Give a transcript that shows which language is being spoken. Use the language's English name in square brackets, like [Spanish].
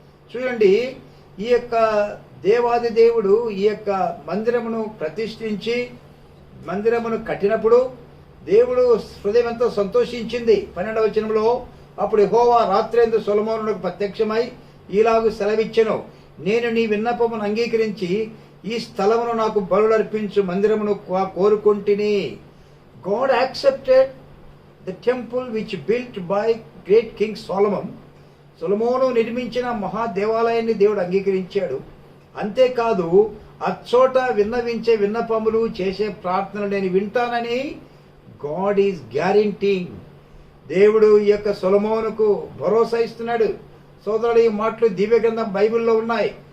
[Telugu] చూడండి, ఈ యొక్క దేవాది దేవుడు ఈ యొక్క మందిరమును ప్రతిష్ఠించి మందిరమును కట్టినప్పుడు దేవుడు హృదయం ఎంతో సంతోషించింది. 12వ వచనంలో, అప్పుడు యెహోవా రాత్రేందు సొలొమోనునకు ప్రత్యక్షమై ఈలాగు సెలవిచ్చెను, నేను నీ విన్నపమును అంగీకరించి ఈ స్థలమును నాకు బలులు అర్పించు మందిరమును కోరుకుంటిని. [English] God accepted the temple which built by great king Solomon. [Telugu] సొలొమోను నిర్మించిన మహాదేవాలయాన్ని దేవుడు అంగీకరించాడు. అంతేకాదు, అచ్చోట విన్నవించే విన్నపములు, చేసే ప్రార్థనలు నేను వింటానని [English] God is guaranteeing. [Telugu] దేవుడు ఈ యొక్క సొలొమోనుకు భరోసా ఇస్తున్నాడు. సోదరుడు, ఈ మాటలు దివ్య గ్రంథం బైబిల్లో ఉన్నాయి.